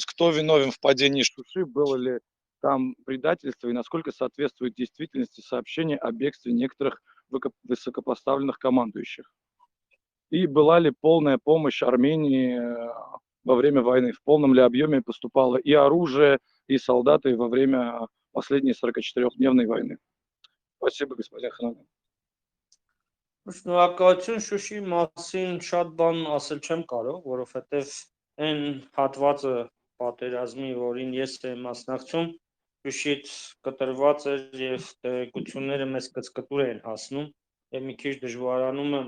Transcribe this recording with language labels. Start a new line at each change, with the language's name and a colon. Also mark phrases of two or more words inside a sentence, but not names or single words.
Russian: Кто виновен в падении Шуши? Было ли там предательство и насколько соответствует действительности сообщение о бегстве некоторых высокопоставленных командующих? И была ли полная помощь Армении во время войны, в полном ли объеме поступало и оружие, и солдаты во время последней 44-дневной войны. Спасибо, господин Ханагян.
Armenian: Շնորհակալություն Շուշի մասին շատ բան ասել չեմ կարող, որովհետև այն հատվածը պատերազմի, որին ես եմ մասնակցում, Շուշից կտրված էր եւ տեղեկությունները մեզ կծկտուր են հասնում եւ մի քիչ դժվարանում եմ